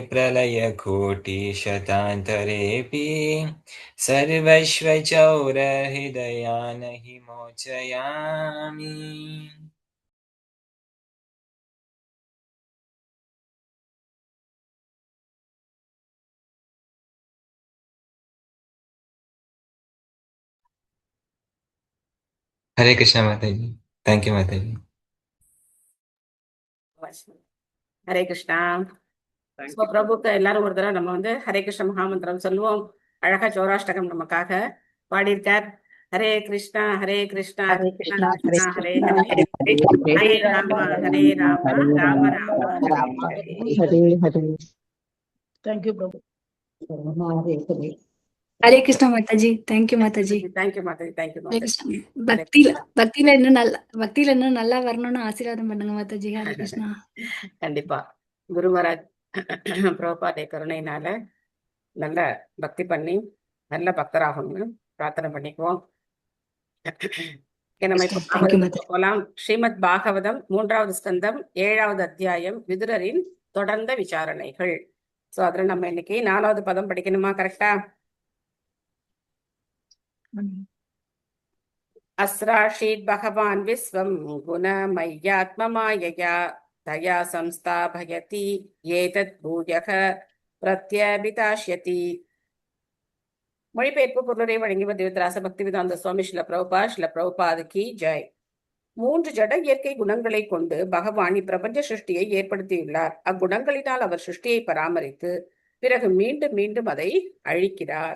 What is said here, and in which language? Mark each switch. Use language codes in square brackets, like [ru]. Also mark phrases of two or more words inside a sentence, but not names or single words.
[sa] प्रलयकोटिशतान्तरेऽपि सर्वश्वचौरहृदयान् हि मोचयामि हरे कृष्ण माताजी [en] thank you [sa] माताजी हरे कृष्णा. [ta] ஸோ பிரபுக்கு எல்லாரும் ஒரு தடவை நம்ம ஹரே கிருஷ்ண மகாமந்திரம் சொல்லுவோம். அழகா சௌராஷ்டகம் நமக்காக பாடியிருக்கார். [sa] हरे कृष्णा हरे कृष्णा हरे கிருஷ்ணா कृष्णा हरे कृष्णा हरे कृष्णा हरे हरे रामा हरे रामा हरे ராம राम राम हरे राम ஹரே. हरे हरे [en] Thank you, Prabhu. [sa] हरे हरे हरे कृष्णा [ta] மாதாஜி. தேங்க்யூ மாதாஜி. தேங்க்யூ மாதாஜி, தேங்க்யூ ஹரே மாதாஜி. கிருஷ்ணா. ஹரே பக்தியில இன்னும் நல்லா வரணும்னு ஆசீர்வாதம் பண்ணுங்க மாதாஜி. [sa] हरे कृष्णा. [ta] கண்டிப்பா குருமராஜ் பிரபுபாதை கருணையினால நல்ல பக்தி பண்ணி நல்ல பக்தராகணும்னு பிரார்த்தனை பண்ணிக்குவோம். நம்ம இப்போ தேங்க்யூ பாகவதத்துக்கு மாதாஜி. போலாம். ஸ்ரீமத் பாகவதம் 3வது ஸ்கந்தம் 7வது அத்தியாயம் விதுரரின் தொடர்ந்த விசாரணைகள். சோ அதுல நம்ம இன்னைக்கு 4வது பதம் படிக்கணுமா? கரெக்டா? [sa] अस्राशीत् भगवान् विश्वं गुणमय्यात्ममायया तया संस्थापयति एतत् भूयः प्रत्यभिदास्यति. [ta] மொழிபெயர்ப்பு பொருளை வழங்கியவர் தேவதாச பக்திவேதாந்த சுவாமி ஸ்ரீல பிரபுபாத் கி ஜெய். 3 ஜட இயற்கை குணங்களை கொண்டு பகவான் இப்பிரபஞ்ச சிருஷ்டியை ஏற்படுத்தியுள்ளார். அக்குணங்களினால் அவர் சிருஷ்டியை பராமரித்து பிறகு மீண்டும் மீண்டும் அதை அழிக்கிறார்.